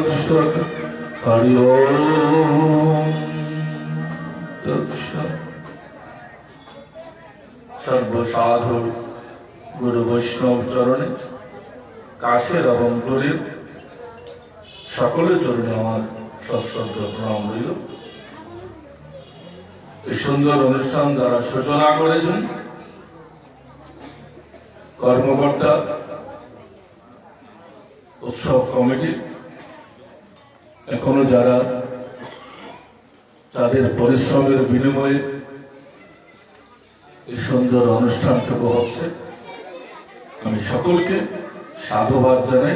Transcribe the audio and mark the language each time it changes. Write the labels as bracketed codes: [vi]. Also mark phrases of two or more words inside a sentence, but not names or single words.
[sa] तत्सत् हरि ओम तत्सत्। [bn] সর্বসাধু গুরু বৈষ্ণব চরণে কাছের এবং দূরের সকলের চরণে আমার সশ্রদ্ধ প্রণাম রইল। এই সুন্দর অনুষ্ঠান যারা সূচনা করেছেন কর্মকর্তা, উৎসব কমিটি, এখনো যারা তাদের পরিশ্রমের বিনিময়ে এই সুন্দর অনুষ্ঠানটুকু হচ্ছে, আমি সকলকে সাধুবাদ জানাই।